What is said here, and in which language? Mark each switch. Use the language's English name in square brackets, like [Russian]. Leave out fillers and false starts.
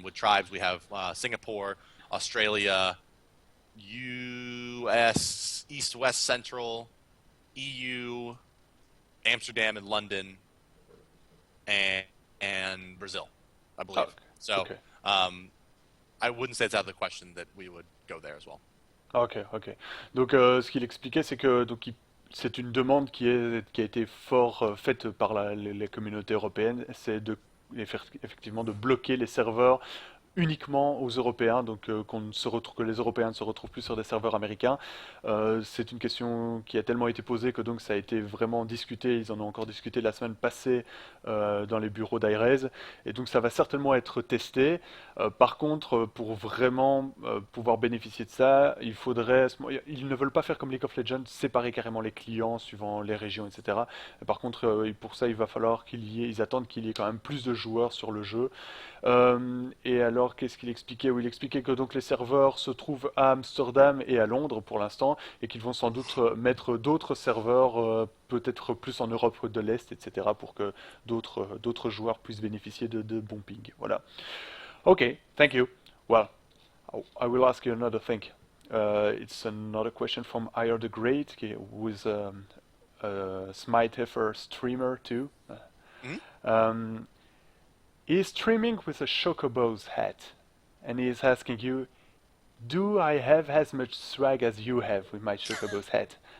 [English] And with Tribes, we have Singapore, Australia, U.S., East, West, Central, EU, Amsterdam, and London, and Brazil, I ah, believe. So ok, um, I wouldn't say it's out of the question that we would go there as well. ok, ok. [French] Donc, ce qu'il expliquait, c'est que c'est une demande qui a été fort faite par les communautés européennes, c'est effectivement de bloquer les serveurs uniquement aux Européens, donc que les Européens ne se retrouvent plus sur des serveurs américains. C'est une question qui a tellement été posée que donc ça a été vraiment discuté. Ils en ont encore discuté la semaine passée dans les bureaux d'Hi-Rez, et donc ça va certainement être testé. Par contre, pour vraiment pouvoir bénéficier de ça, ils ne veulent pas faire comme League of Legends, séparer carrément les clients suivant les régions, etc. Par contre, pour ça, il va falloir ils attendent qu'il y ait quand même plus de joueurs sur le jeu. Et alors, qu'est-ce qu'il expliquait? Oui, il expliquait que donc les serveurs se trouvent à Amsterdam et à Londres pour l'instant, et qu'ils vont sans doute mettre d'autres serveurs, peut-être plus en Europe de l'Est, etc., pour que d'autres joueurs puissent bénéficier de bons ping. Voilà. [English] Okay, thank you. Well, I will ask you another thing. It's another question from IR the Great, who is a Smitefrance streamer too. Mhm. Um, He's streaming with a Chocobo's hat, and he is asking you, "Do I have as much swag as you have with my Chocobo's hat?"